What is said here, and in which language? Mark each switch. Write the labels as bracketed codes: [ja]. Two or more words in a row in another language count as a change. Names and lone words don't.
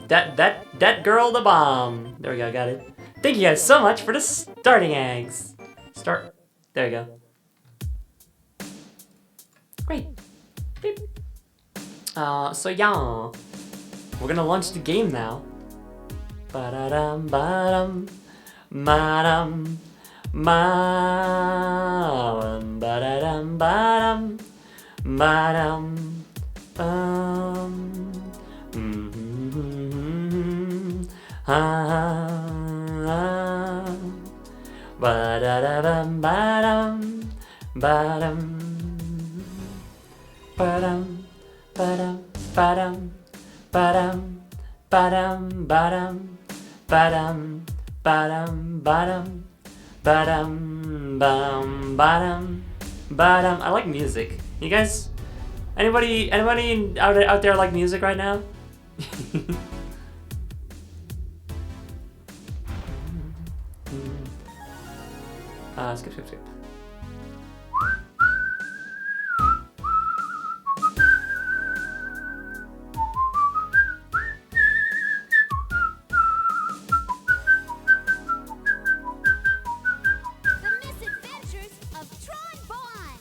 [en] That Girl the Bomb. There we go, got it. Thank you guys so much for the starting eggs. There you go. Great. Beep. So yeah, we're gonna launch the game now. Ba-da-dum, ba-dum, ba-dum, ba-dum, ba-da-dum, ba-dum, ba-dum, ba-da-dum, ba-dum, ba-dum. Ba-dum, ba-dum, ba-dum, ba-dum, ba-dum, ba-dum, ba-dum, ba-dum, ba-dum, ba-dum, bum, ba-dum, ba-dum. I like music. You guys, anybody out there like music right now? Skip. The Misadventures of Tron, Bonne.